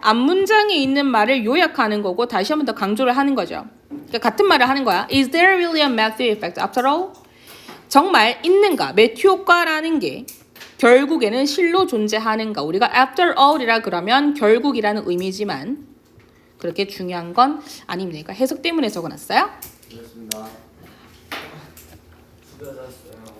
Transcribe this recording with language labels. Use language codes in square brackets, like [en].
[ko] 앞문장에 있는 말을 요약하는 거고 다시 한 번 더 강조를 하는 거죠. 그러니까 같은 말을 하는 거야. [en] Is there really a Matthew effect after all? [ko] 정말 있는가? 매튜 효과라는 게 결국에는 실로 존재하는가? 우리가 after all이라 그러면 결국이라는 의미지만 그렇게 중요한 건 아닙니다. 해석 때문에 적어놨어요. 그렇습니다. 수고하셨어요.